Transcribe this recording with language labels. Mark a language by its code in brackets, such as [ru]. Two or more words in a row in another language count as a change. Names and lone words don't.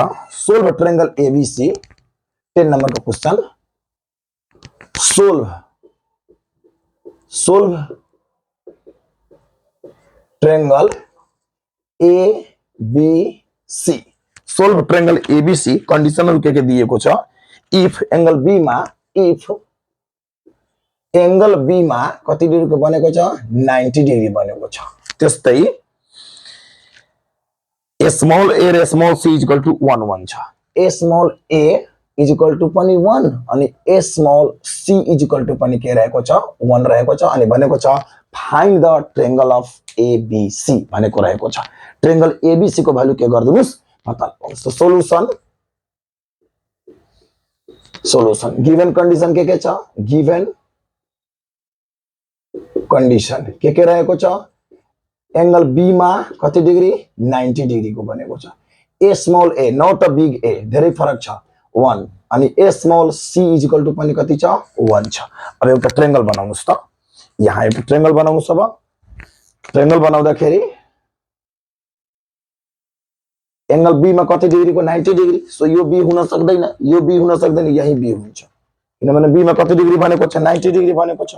[en] solve triangle ABC [hi] 10 नंबर का क्वेश्चन. [en] solve triangle ABC. solve triangle ABC [ne] कंडीशनहरु के दिएको छ. [en] if angle B [ne] मा [en] if angle B [ne] मा कति डिग्री को बनेको छ 90 डिग्री बनेको छ। त्यस्तै [en] small a [ne] र [en] small c equal to [ne] 1 1 छ। [en] a small a equal to [ne] पनि 1 अनि [en] a small c equal to [ne] पनि के रहेको छ 1 रहेको छ अनि भनेको छ [en] find the triangle of ABC [ne] भनेको रहेको छ। ट्रायंगल ABC को भ्यालु के गर्दिनुस् पत्ता लगाउनुस्। त सोलुसन [en] given condition [ne] के छ [en] given condition [ne] के रहेको छ एंगल बी मा कति डिग्री 90 डिग्री को बनेको छ। [en] a small a not a big a [ne] धेरै फरक छ 1 अनि [en] a small c equal to [ne] पनि कति छ 1 छ। अब एउटा ट्रायंगल बनाउनुस् त यहाँ एउटा ट्रायंगल बनाउनुस्। अब ट्रायंगल बनाउँदाखेरि एंगल बी मा कति डिग्री को 90 डिग्री सो यो बी हुन सक्दैन यो बी हुन सक्दैन यही बी हुन्छ किनभने बी मा कति डिग्री बनेको छ 90 डिग्री बनेको छ।